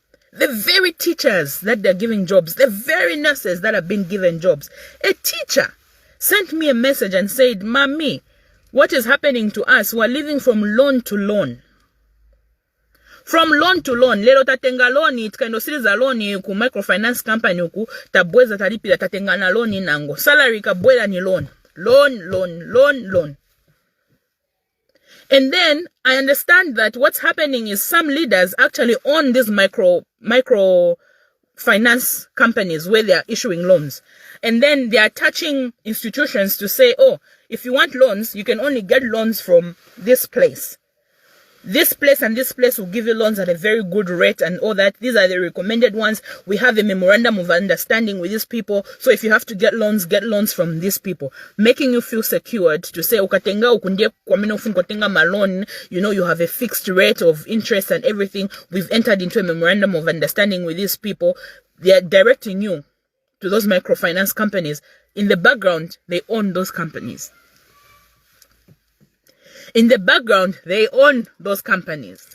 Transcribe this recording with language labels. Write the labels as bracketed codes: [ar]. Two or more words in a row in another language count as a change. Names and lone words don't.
[en] The very teachers that they're giving jobs, the very nurses that have been given jobs. A teacher sent me a message and said, Mami, what is happening to us? We're living from loan to loan. From loan to loan. [bem] Lelo tatenga loan, [en] it kind of series a loan [bem] ku [en] microfinance company [bem] ku tabweza talipi tatenga na loan nango. Salary kabwela ni loan. Loan. [en] And then I understand that what's happening is some leaders actually own these micro finance companies where they are issuing loans. And then they are touching institutions to say, oh, if you want loans, you can only get loans from this place. This place and this place will give you loans at a very good rate and all that. These are the recommended ones. We have a memorandum of understanding with these people. So if you have to get loans from these people. Making you feel secured to say, [bem] ukatenga ukundie kwa mino funkotenga malone, [en] you have a fixed rate of interest and everything. We've entered into a memorandum of understanding with these people. They are directing you to those microfinance companies. In the background, they own those companies. In the background, they own those companies.